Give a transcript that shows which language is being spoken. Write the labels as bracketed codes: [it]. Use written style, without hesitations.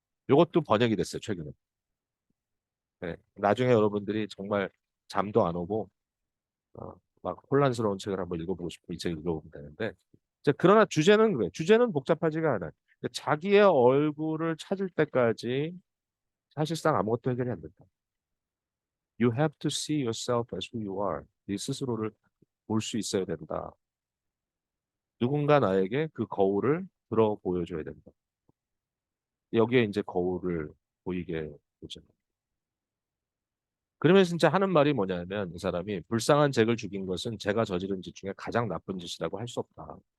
[ko] 이것도 번역이 됐어요, 최근에. 네, 나중에 여러분들이 정말 잠도 안 오고 막 혼란스러운 책을 한번 읽어보고 싶고 이 책 읽어보면 되는데 이제 그러나 주제는 그래 주제는 복잡하지가 않아요. 그러니까 자기의 얼굴을 찾을 때까지 사실상 아무것도 해결이 안 된다. [en] You have to see yourself as who you are. [ko] 네 스스로를 볼 수 있어야 된다. 누군가 나에게 그 거울을 들어 보여줘야 된다. 여기에 이제 거울을 보이게 보죠. 그러면 진짜 하는 말이 뭐냐면 이 사람이 불쌍한 잭을 죽인 것은 제가 저지른 짓 중에 가장 나쁜 짓이라고 할 수 없다.